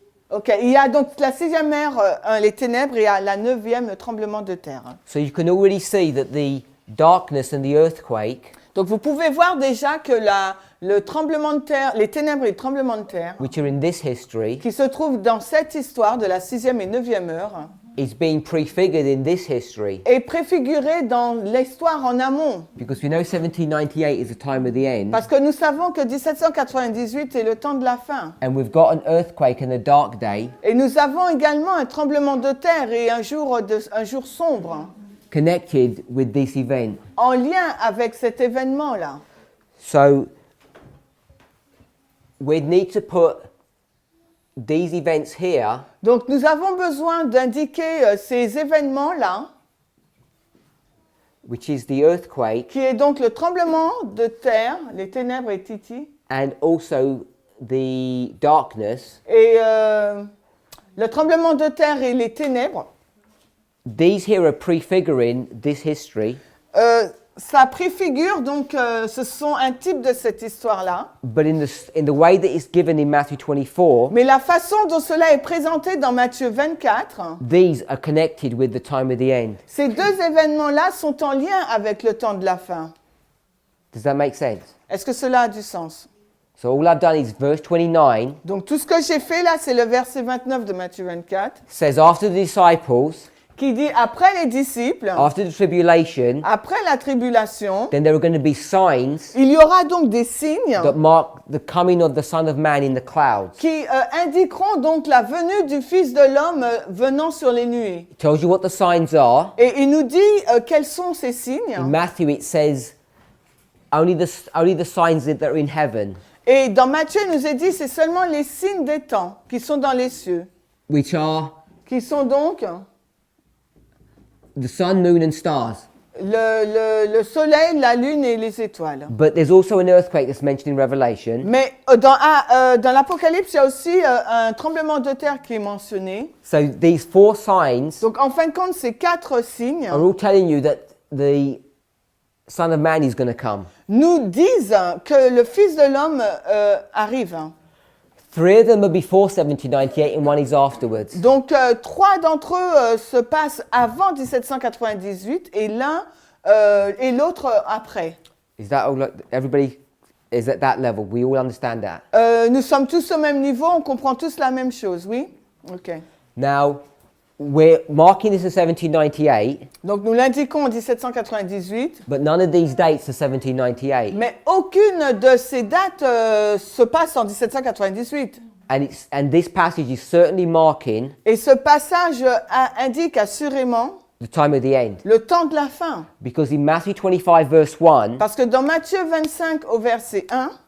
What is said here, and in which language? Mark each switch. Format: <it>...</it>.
<fr>Ok, il y a donc la 6e heure, les ténèbres, et à la 9e, le tremblement de terre.</fr> <en>So you can already see that the darkness and the earthquake,</en> <fr>Donc vous pouvez voir déjà que le tremblement de terre, les ténèbres et le tremblement de terre,</fr> <en>which are in this history,</en> <fr>qui se trouvent dans cette histoire de la 6e et 9e heure,</fr> <en>is being prefigured in this history.</en> <fr>est préfiguré dans l'histoire en amont.</fr> <en>Because we know 1798 is the time of the end,</en> <fr>Parce que nous savons que 1798 est le temps de la fin.</fr> <en>and we've got an earthquake and a dark day</en> <fr>Et nous avons également un tremblement de terre et un jour sombre</fr> <en>connected with this event.</en> <fr>en lien avec cet événement-là.</fr> <en>So we need to put these events here</en> <fr>Donc nous avons besoin d'indiquer ces événements-là,</fr> <en>which is the earthquake,</en> <fr>qui est donc le tremblement de terre, les ténèbres et Titi,</fr> <en>and also the darkness.</en> <fr>et le tremblement de terre et les ténèbres.</fr> <en>These here are prefiguring this history,</en> <fr>Ça préfigure donc, ce sont un type de cette histoire-là.</fr> <en>but in the way that it's given in Matthew 24,</en> <fr>Mais la façon dont cela est présenté dans Matthieu 24,</fr> <en>these are connected with the time of the end.</en> <fr>ces deux événements-là sont en lien avec le temps de la fin.</fr> <en>Does that make sense?</en> <fr>Est-ce que cela a du sens?</fr> <en>So all I've done is verse 29</en> <fr>Donc tout ce que j'ai fait là, c'est le verset 29 de Matthieu 24,</fr> <en>says, after the disciples,</en> <fr>qui dit après les disciples,</fr> <en>after the tribulation,</en> <fr>après la tribulation,</fr> <en>then there are going to be signs</en> <fr>il y aura donc des signes</fr> <en>that mark the coming of the Son of Man in the clouds.</en> <fr>qui indiqueront donc la venue du Fils de l'homme venant sur les nuées.</fr> <en>It tells you what the signs are.</en> <fr>Et il nous dit quels sont ces signes.</fr> <en>In Matthew it says only the signs that are in heaven,</en> <fr>Et dans Matthieu, il nous est dit c'est seulement les signes des temps qui sont dans les cieux,</fr> <en>which are</en> <fr>qui sont donc</fr> <en>the sun, moon, and stars.</en> <fr>le soleil, la lune et les étoiles.</fr> <en>But there's also an earthquake that's mentioned in Revelation.</en> <fr>Mais dans l'Apocalypse, il y a aussi un tremblement de terre qui est mentionné.</fr> <en>So these four signs</en> <fr>Donc en fin de compte, ces quatre signes</fr> <en>are all telling you that the Son of Man is going to come.</en> <fr>nous disent que le Fils de l'homme arrive.</fr> <en>Three of them are before 1798 and one is afterwards.</en> <fr>Donc trois d'entre eux se passent avant 1798 et l'un et l'autre après.</fr> <en>Is that all? Everybody is at that level. We all understand that.</en> <fr>Nous sommes tous au même niveau, on comprend tous la même chose, oui? Ok.</fr> <en>Now, we're marking this as 1798,</en> <fr>Donc nous l'indiquons en 1798,</fr> <en>but none of these dates are 1798.</en> <fr>mais aucune de ces dates se passe en 1798.</fr> <en>And this passage is certainly marking</en> <fr>Et ce passage indique assurément</fr> <en>the time of the end.</en> <fr>le temps de la fin.</fr> <en>Because in Matthew 25 verse 1,</en> <fr>Parce que dans Matthieu 25 au verset 1,</fr>